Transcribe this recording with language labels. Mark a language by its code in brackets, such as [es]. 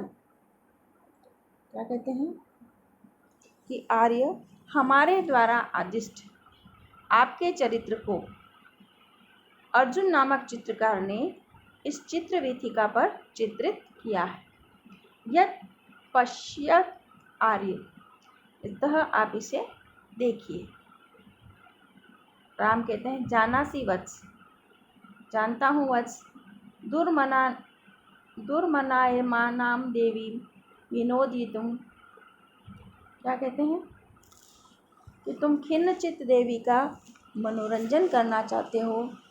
[hi] क्या कहते हैं? कि आर्य हमारे द्वारा आदिष्ट आपके चरित्र को अर्जुन नामक चित्रकार ने इस चित्र वीथिका पर चित्रित किया है। [sa] यत् पश्यत आर्य, इतः [hi] आप इसे देखिए। राम कहते हैं, [sa] जानासी वत्स, [hi] जानता हूँ वत्स, [sa] दुर्मनायमानां देवी विनोदितुम। [hi] क्या कहते हैं? कि तुम खिन्नचित्त देवी का मनोरंजन करना चाहते हो।